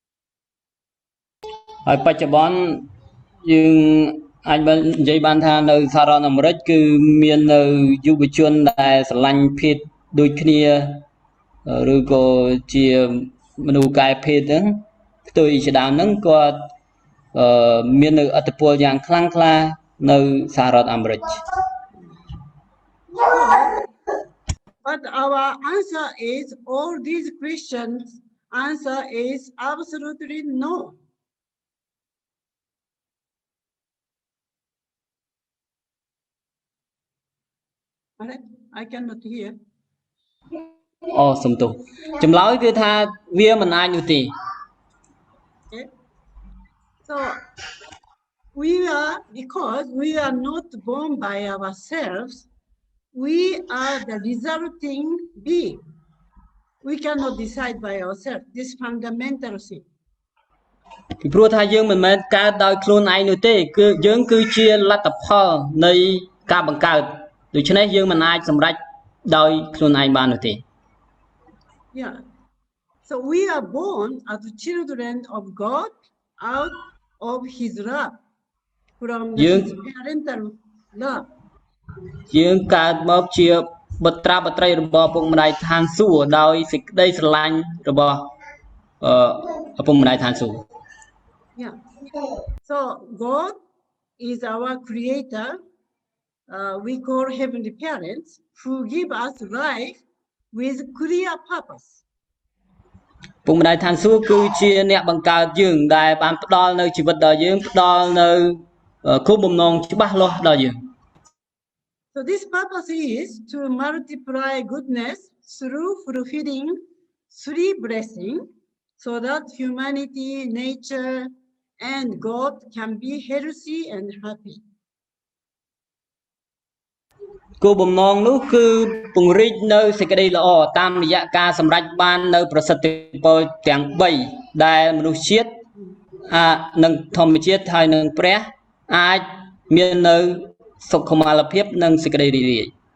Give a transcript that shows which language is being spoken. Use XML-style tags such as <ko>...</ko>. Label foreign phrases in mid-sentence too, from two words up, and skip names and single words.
<km>ហើយបច្ចុប្បន្នយើងអាចនិយាយបានថានៅសហរដ្ឋអាមេរិកគឺមាននៅយុវជនដែលស្រឡាញ់ភេទដូចគ្នាឬក៏ជាមនុស្សកែភេទហ្នឹងផ្ទុយជាដើមហ្នឹងគាត់មាននៅឥទ្ធិពលយ៉ាងខ្លាំងក្លានៅសហរដ្ឋអាមេរិក</km> <en>But our answer is all these questions answer is absolutely no. I cannot hear.</en> <km>អូសំទោសចម្លើយគឺថាវាមិនអាចនោះទេ</km> <en>So because we are not born by ourselves, we are the resulting being. We cannot decide by ourselves. This fundamental thing.</en> <km>ពីព្រោះថាយើងមិនមែនកើតដោយខ្លួនឯងនោះទេគឺយើងគឺជាលទ្ធផលនៃការបង្កើតដូច្នេះយើងមិនអាចសម្រេចដោយខ្លួនឯងបាននោះទេ</km> <en>Yeah. So we are born as children of God out of his love from his parental love.</en> <km>យើងកើតមកជាបុត្រាបុត្រីរបស់ឪពុកម្ដាយឋានសួគ៌ដោយសេចក្តីស្រឡាញ់របស់ឪពុកម្ដាយឋានសួគ៌</km> <en>Yeah. So God is our creator. We call heavenly parents who give us life with clear purpose.</en> <km>ឪពុកម្ដាយឋានសួគ៌គឺជាអ្នកបង្កើតយើងដែលបានផ្ដល់នៅជីវិតដល់យើងផ្ដល់នៅគោលបំណងច្បាស់លាស់ដល់យើង</km> <en>So this purpose is to multiply goodness through fulfilling three blessings so that humanity, nature, and God can be healthy and happy.</en> <km>គោលបំណងនោះគឺពង្រីកនៅសេចក្តីល្អតាមរយៈការសម្រេចបាននៅប្រសិទ្ធផលទាំង3ដែលមនុស្សជាតិនិងធម្មជាតិហើយនឹងព្រះអាចមាននៅសុខុមាលភាពនិងសេចក្តីរីករាយ</km>